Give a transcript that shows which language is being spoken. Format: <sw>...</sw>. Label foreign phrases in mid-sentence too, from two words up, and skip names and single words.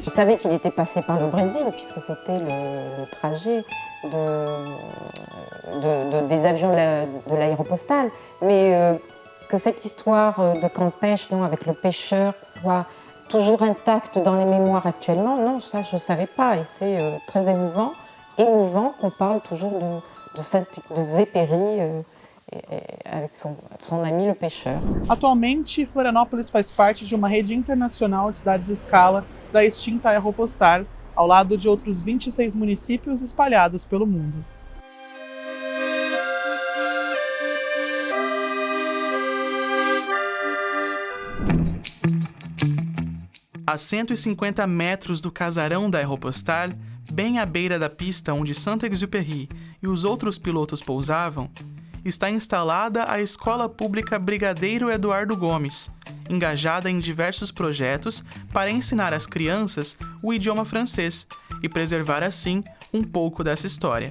<fr>Vous savez qu'il était passé par le Brésil, puisque c'était le trajet des avions de l'aéropostale, mais que cette histoire de camp de pêche, non, avec le pêcheur, soit toujours intacte dans les mémoires actuellement, non, ça je ne savais pas, et c'est très émouvant qu'on parle toujours de Zé-Perry avec son ami le pêcheur.</fr> <pt>Atualmente, Florianópolis faz parte de uma rede internacional de cidades-escala da extinta Aeropostal, ao lado de outros 26 municípios espalhados pelo mundo. A 150 metros do casarão da Aeropostal, bem à beira da pista onde Saint-Exupéry e os outros pilotos pousavam, está instalada a Escola Pública Brigadeiro Eduardo Gomes, engajada em diversos projetos para ensinar às crianças o idioma francês e preservar assim um pouco dessa história.</pt>